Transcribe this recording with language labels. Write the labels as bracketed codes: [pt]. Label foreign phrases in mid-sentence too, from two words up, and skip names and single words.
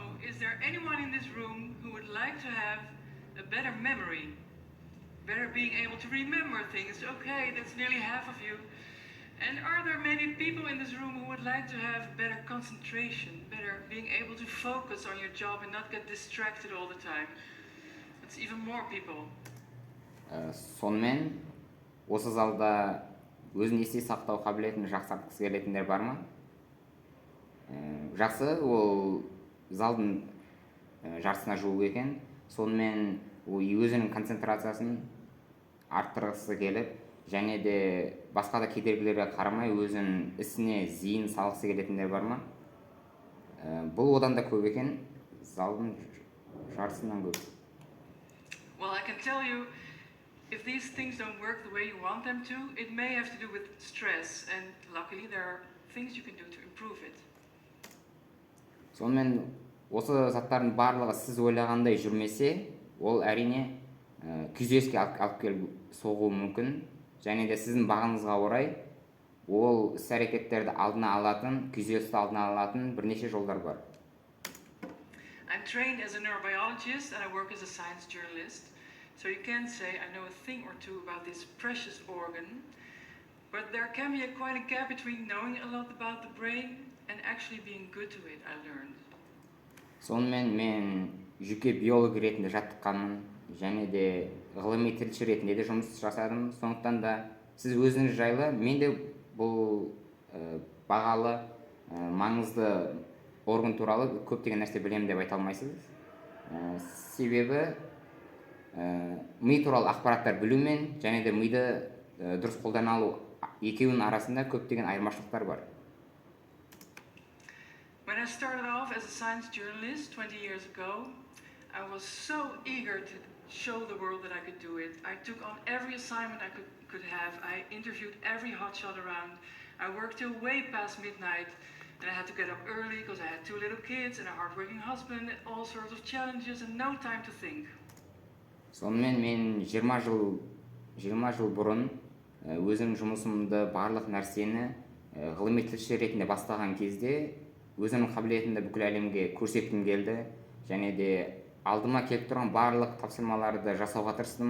[en] is there anyone in this room who would like to have a better memory? Better being able to remember things. Okay, that's nearly half of you. And are there maybe people in this room who would like to have better concentration, better being able to focus on your job and not get distracted all the time? That's even more people. [kk] Сонымен осы залда өзін есте сақтау қабілетін жақсартқысы келетіндер бар ма? Жақсы, ол залдың жартысына жуық екен. Сонымен өзінің концентрациясын арттырғысы келіп, және де басқа да кедергілерге қарамай өзінің ісіне зейін салғысы келетіндер бар ма? Бұл одан да көп екен, залдың жартысынан көп. [en] Well, I can tell you, if these things don't work the way you want them to, it may have to do with stress, and luckily there are things you can do to improve it. [kk] Сонымен осы заттардың барлығы сіз ойлағандай жүрмесе, ол әрине күйзеліске алып келіп соғуы мүмкін, және де сіздің бағыңызға орай ол іс-әрекеттерді алдына алатын, күйзелісті алдына алатын бірнеше жолдар бар. [en] I'm trained as a neurobiologist and I work as a science journalist. So you can say I know a thing or two about this precious organ, but there can be quite a gap between knowing a lot about the brain and actually being good to it, I learned. [kk] Сонымен мен жүйке биолог ретінде жаттыққанмын, және де ғылыми тілші ретінде де жұмыс жасадым. Сондықтан да сіз өзіңіз жайлы, мен де бұл бағалы, маңызды орган туралы көптеген нәрсе білемін деп айта алмайсыз. Себебі ми туралы ақпараттар білумен және де миды дұрыс қолдана алу екеуінің арасында көптеген айырмашылықтар бар. [en] When I started off as a science journalist 20 years ago, I was so eager to show the world that I could do it. I took on every assignment I could have. I interviewed every hotshot around. I worked till way past midnight, and I had to get up early because I had 2 little kids and a hard-working husband and all sorts of challenges and no time to think. [kk] Сонымен мен 20 жыл бұрын өзім жұмысымды барлық нәрсені ғылыми тілші ретінде бастаған кезде өзімнің қабілетімді бүкіл әлемге көрсеткім келді, және де алдыма келіп тұрған барлық тапсырмаларды жасауға тырыстым.